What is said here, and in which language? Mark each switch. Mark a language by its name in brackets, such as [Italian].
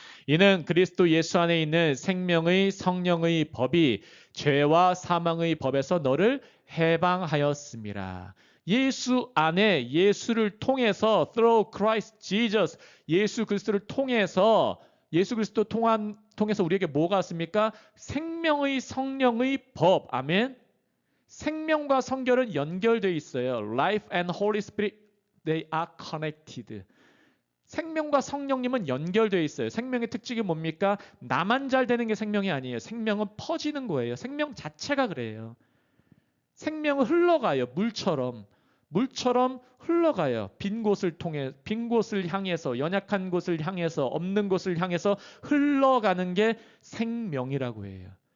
[Korean] 이는 그리스도 예수 안에 있는 생명의 성령의 법이 죄와 사망의 법에서 너를 해방하였음이라. 예수 안에 예수를 통해서 [English] through Christ Jesus [Korean] 예수 그리스도를 통해서 예수 그리스도 통해서 우리에게 뭐가 왔습니까? 생명의 성령의 법. 아멘. 생명과 성결은 연결되어 있어요. [English] Life and Holy Spirit they are connected. [Korean] 생명과 성령님은 연결되어 있어요. 생명의 특징이 뭡니까? 나만 잘 되는 게 생명이 아니에요. 생명은 퍼지는 거예요. 생명 자체가 그래요. 생명은 흘러가요. 물처럼. 물처럼 흘러가요. 빈 곳을 통해, 빈 곳을 향해서, 연약한 곳을 향해서, 없는 곳을 향해서 흘러가는 게 생명이라고 해요.